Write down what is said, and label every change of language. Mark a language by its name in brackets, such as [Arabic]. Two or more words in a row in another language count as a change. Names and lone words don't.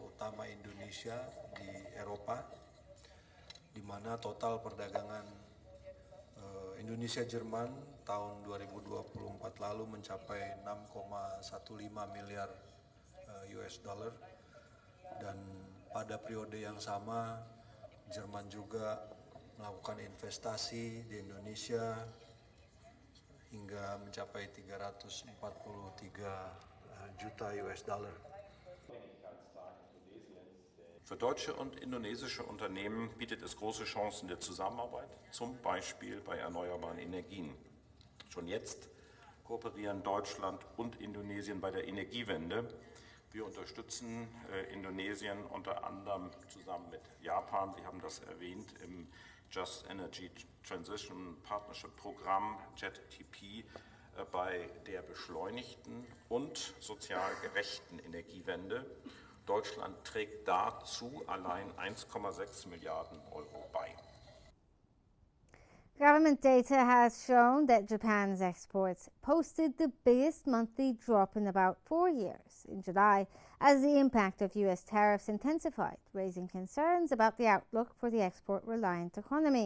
[Indonesian] utama Indonesia di Eropa, di mana total perdagangan Indonesia-Jerman tahun 2024 lalu mencapai 6,15 miliar [English] US dollar, [Indonesian] dan pada periode yang sama Jerman juga melakukan investasi di Indonesia hingga mencapai 343 juta [English] US dollar. [German] Für deutsche und indonesische Unternehmen bietet es große Chancen der Zusammenarbeit, zum Beispiel bei erneuerbaren Energien. Schon jetzt kooperieren Deutschland und Indonesien bei der Energiewende. Wir unterstützen Indonesien unter anderem zusammen mit Japan, Sie haben das erwähnt, im Just Energy Transition Partnership Programm JETTP bei der beschleunigten und sozial gerechten Energiewende. Deutschland trägt dazu allein 1,6 Milliarden Euro bei. [English] Government data has shown that Japan's exports posted the biggest monthly drop in about 4 years in July, as the impact of US tariffs intensified, raising concerns about the outlook for the export-reliant economy.